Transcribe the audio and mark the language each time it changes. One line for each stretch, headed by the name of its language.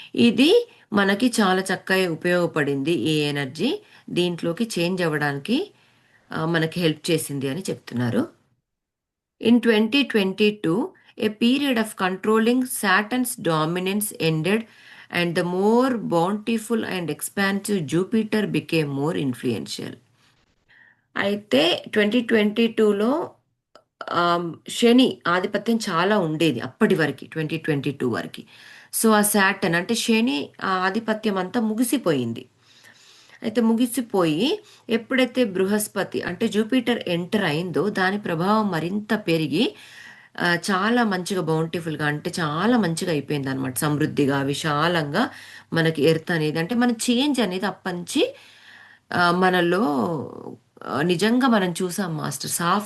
Telugu: ఇది మనకి చాలా చక్కగా ఉపయోగపడింది ఈ ఎనర్జీ, దీంట్లోకి చేంజ్ అవ్వడానికి మనకి హెల్ప్ చేసింది అని చెప్తున్నారు.
English: In 2022, a period of controlling Saturn's dominance ended, and the more bountiful and expansive Jupiter became more influential.
Telugu: అయితే 2022లో శని ఆధిపత్యం చాలా ఉండేది అప్పటి వరకు, 2022 వరకు. సో ఆ శాటర్న్ అంటే శని ఆధిపత్యం అంతా ముగిసిపోయింది. అయితే ముగిసిపోయి ఎప్పుడైతే బృహస్పతి అంటే జూపిటర్ ఎంటర్ అయిందో దాని ప్రభావం మరింత పెరిగి చాలా మంచిగా బౌంటిఫుల్గా అంటే చాలా మంచిగా అయిపోయింది అనమాట, సమృద్ధిగా విశాలంగా మనకి ఎర్త్ అనేది, అంటే మన చేంజ్ అనేది అప్పంచి మనలో నిజంగా మనం చూసాం మాస్టర్స్.